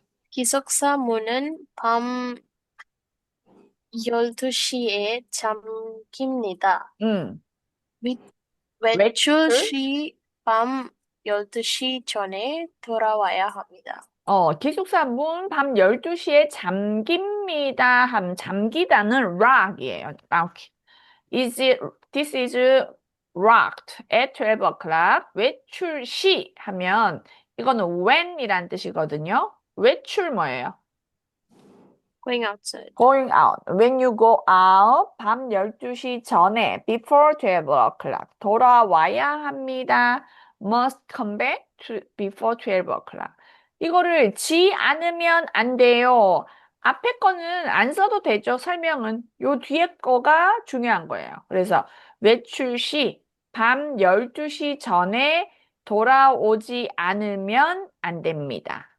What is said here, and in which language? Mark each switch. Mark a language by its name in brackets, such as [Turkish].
[Korean] 기숙사 문은 밤 12시에 잠깁니다. 음. 윗- 외출 외출 시 밤 12시 전에 돌아와야 합니다. 기숙사 문 밤 12시에 잠깁니다. 잠기다는 lock이에요. [English] lock. This is locked at 12 o'clock. [Korean] 외출 시 하면 이거는 when이란 뜻이거든요. 외출 뭐예요? [English] Going outside. Going out. When you go out, [Korean] 밤 12시 전에, [English] before 12 o'clock. [Korean] 돌아와야 합니다. [English] Must come back before 12 o'clock. [Korean] 이거를 지 않으면 안 돼요. 앞에 거는 안 써도 되죠, 설명은. 요 뒤에 거가 중요한 거예요. 그래서 외출 시, 밤 12시 전에 돌아오지 않으면 안 됩니다.